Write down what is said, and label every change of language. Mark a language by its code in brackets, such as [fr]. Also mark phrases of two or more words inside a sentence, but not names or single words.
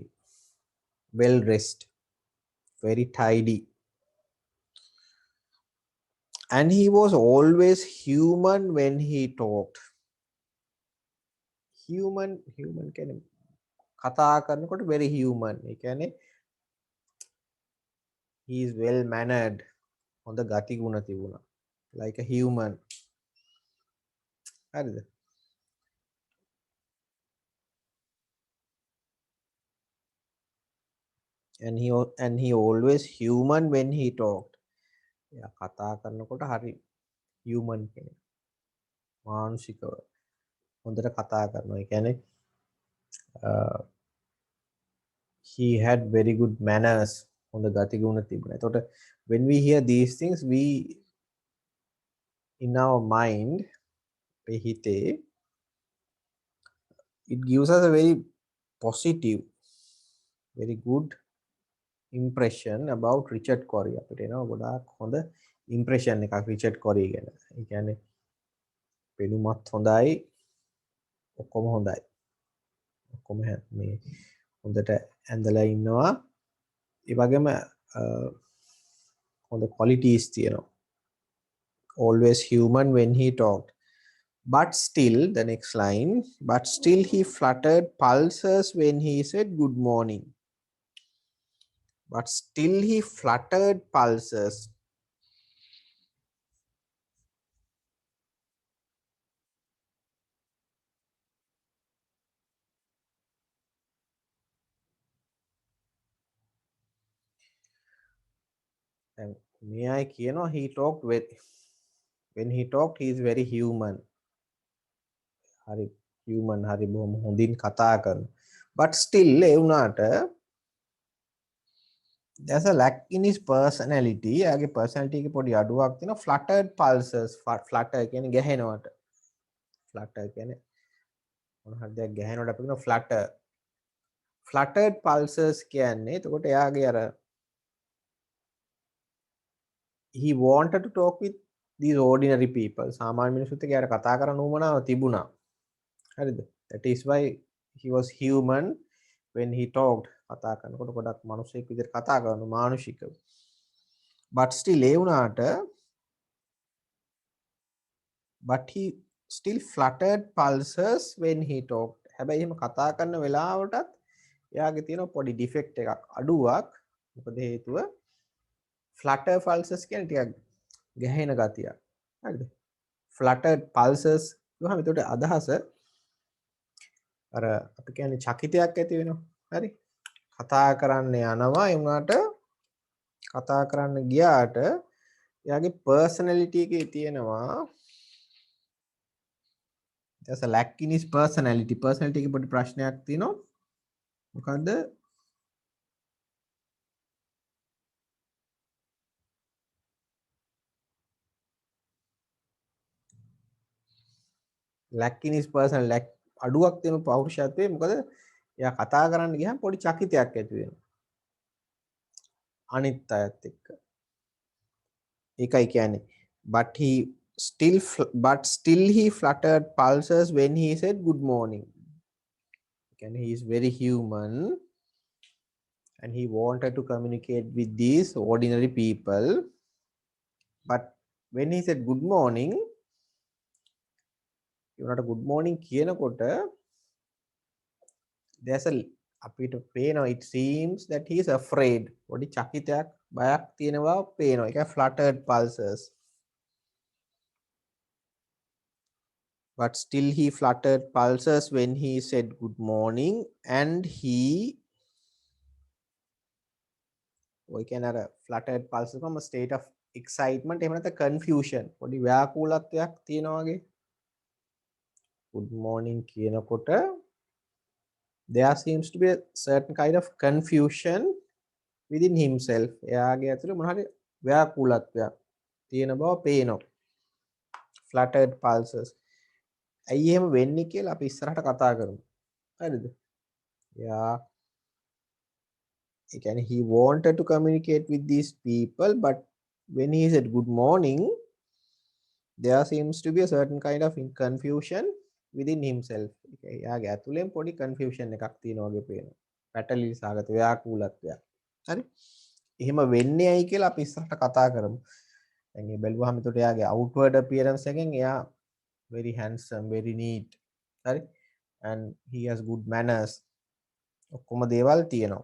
[en] Well dressed. Very tidy. And he was always human when he talked. [si] Human කියන්නේ කතා කරනකොට [en] very human. [si] ඒ කියන්නේ [en] he is well mannered. [si] හොඳ ගති ගුණ තිබුණා. [en] Like a human. [si] හරිද? [en] And he always human when he talked. [si] එයා කතා කරනකොට හරි human කෙනෙක්. මානුෂිකව හොඳට කතා කරනවා. ඒ කියන්නේ [en] he had very good manners. [si] හොඳ ගති ගුණ තිබුණා. [en] එතකොට when we hear these things we in our mind හිතේ it gives us a very positive very good impression about Richard Cory. [si] අපිට එනවා ගොඩාක් හොඳ impression එකක් Richard Cory ගැන. ඒ කියන්නේ පෙනුමත් හොඳයි ඔක්කොම හොඳයි. ඔක්කොම මේ හොඳට ඇඳලා ඉන්නවා. ඒ වගේම හොඳ qualities තියෙනවා. [en] Always human when he talked. But still, the next line, but still he fluttered pulses when he said good morning. but still he fluttered pulses. And may I he talked with when he talked he is very human. [si] Hari human hari බොහොම හොඳින් කතා කරන. [en] But still [si] ඒ වුණාට [en] there's a lack in his personality. [si] එයාගේ personality එකේ පොඩි අඩුවක් තියෙනවා. [en] Fluttered pulses. [si] Flutter කියන්නේ ගැහෙනවට. Flutter කියන්නේ මොන හරි දෙයක් ගැහෙනවට අපි කියනවා flutter. [en] Fluttered pulses [si] කියන්නේ එතකොට එයාගේ අර [en] he wanted to talk with these ordinary people. [si] සාමාන්‍ය මිනිස්සුත් එක්ක යාර කතා කරන්න උවමනාව තිබුණා. හරිද? [en] That is why he was human when he talked. [si] කතා කරනකොට ගොඩක් මිනිස්සෙක් විදිහට කතා කරන මානුෂිකව. [en] But still [si] ඒ වුණාට [en] but he still fluttered pulses when he talked. [si] හැබැයි එහෙම කතා කරන වෙලාවටත් එයාගේ තියෙන පොඩි ඩිෆෙක්ට් එකක් අඩුවක්. මොකද හේතුව [en] flutter pulses [si] කියන්නේ ටිකක් ගැහෙන ගතියක්. හරිද? [en] fluttered pulses [si] ගහම එතකොට අදහස අර අපි කියන්නේ චකිතයක් ඇති වෙනවා. හරි? කතා කරන්න යනවා ඒ වුණාට කතා කරන්න ගියාට එයාගේ personality එකේ තියෙනවා [en] there's a lack in his personality. [si] Personality එකේ පොඩි ප්‍රශ්නයක් තියෙනවා. මොකද්ද? [en] lack in his personal lack [si] අඩුවක් තියෙන පෞරුෂත්වයේ මොකද එයා කතා කරන්න ගියහම පොඩි චකිතයක් ඇති වෙනවා. අනිත් අයත් එක්ක. ඒකයි කියන්නේ [en] but still he fluttered pulses when he said good morning. කියන්නේ he is very human and he wanted to communicate with these ordinary people, but when he said good morning ඒකට good morning කියනකොට there's a [si] අපිට පේනවා [en] it seems that he is afraid. [si] පොඩි චකිතයක් බයක් තියෙනවා පේනවා. ඒක [en] fluttered pulses. But still he fluttered pulses when he said good morning and he [si] ඔය කියන්නේ අර [en] fluttered pulses from a state of excitement [si] එහෙම නැත්නම් [en] confusion. [si] පොඩි ව්‍යාකූලත්වයක් තියෙනවා වගේ. [en] good morning කියනකොට there seems to be a certain kind of confusion within himself. [si] එයාගේ ඇතුළේ මොන හරි ව්‍යාකූලත්වයක් තියෙන බව පේනවා. [en] fluttered pulses. [si] ඇයි එහෙම වෙන්නේ කියලා අපි ඉස්සරහට කතා කරමු. හරිද? එයා ඒ කියන්නේ [en] he wanted to communicate with these people but when he said good morning there seems to be a certain kind of confusion within himself. [si] එයාගේ ඇතුළෙන් පොඩි [en] confusion එකක් [si] තියෙනවා වගේ පේනවා. පැටලී සාගත ව්‍යාකූලත්වයක්. හරි? එහෙම වෙන්නේ ඇයි කියලා අපි ඉස්සරහට කතා කරමු. දැන් මේ බැලුවාම එතකොට එයාගේ [en] outward appearance [si] එකෙන් එයා [en] very handsome, very neat. [si] හරි? [en] And he has good manners. [si] ඔක්කොම දේවල් තියෙනවා.